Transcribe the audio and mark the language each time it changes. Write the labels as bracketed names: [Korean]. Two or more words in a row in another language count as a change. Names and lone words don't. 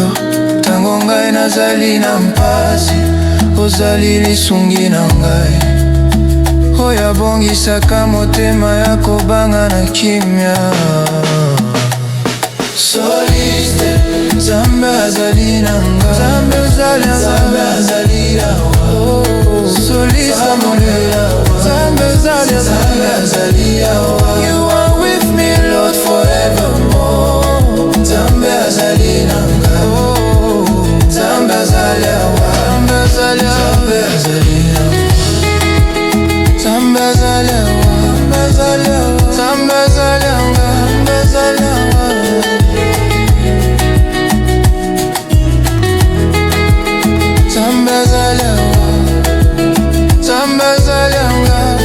[Lingala] Tango ngai nazali na mpasi, ozali lisungi na ngai, oyo abongisaka motema ya kobanga na kimia. Soliste, Nzambe azali na ngai, Nzambe azali na Nzambe azali awa. Soliste molela, Nzambe azali na Nzambe azali awa. [English] You are with me Lord forevermore. [Lingala] Nzambe azali na ngai, Nzambe azali awa, Nzambe azali awa, Nzambe azali awa, Nzambe azali awa, Nzambe azali awa, Nzambe azali awa, Nzambe azali awa. Nzambe azali awa, Nzambe azali awa.